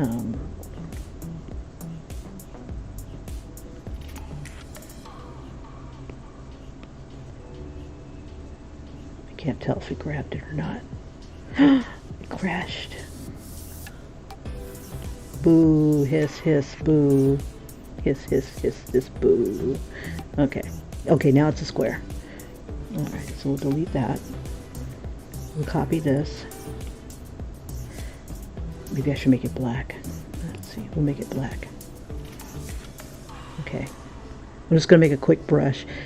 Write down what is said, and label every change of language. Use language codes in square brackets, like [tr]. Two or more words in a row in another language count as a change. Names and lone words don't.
[en] Can't tell if it grabbed it or not. It crashed. Boo, hiss, hiss, boo. Hiss, hiss, hiss, hiss, boo. Okay. Okay, now it's a square. Alright, so we'll delete that. We'll copy this. Maybe I should make it black. Let's see, we'll make it black. Okay. I'm just going to make a quick brush.